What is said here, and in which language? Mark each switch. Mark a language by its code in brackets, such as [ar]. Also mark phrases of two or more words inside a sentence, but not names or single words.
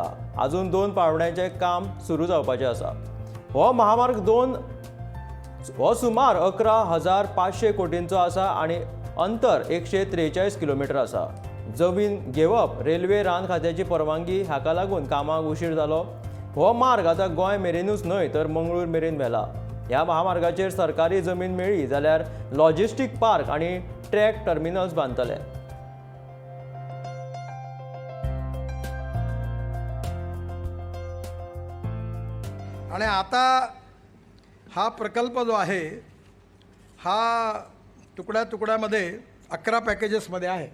[kok] अजून 2 पावंड्यांचे काम सुरू जावपाचे आसा। हो महामार्ग सुमार 11,500 कोटींचो आसा आनी अंतर 143 किलोमीटर आसा। जमीन घेवप रेल्वे रान खात्याची परवानगी हाका लागून कामाक उशीर जालो। हो मार्ग आतां गोंय मेरेनूच न्हय तर मंगळूर मेरेन व्हेला। ह्या महामार्गाचेर सरकारी जमीन मेळ्ळी जाल्यार [en] logistic park [kok] आनी [en] truck terminals [kok] बांदतले। [mr] आणि आता हा प्रकल्प जो आहे हा तुकड्यामध्ये 11 पॅकेजेसमध्ये आहे।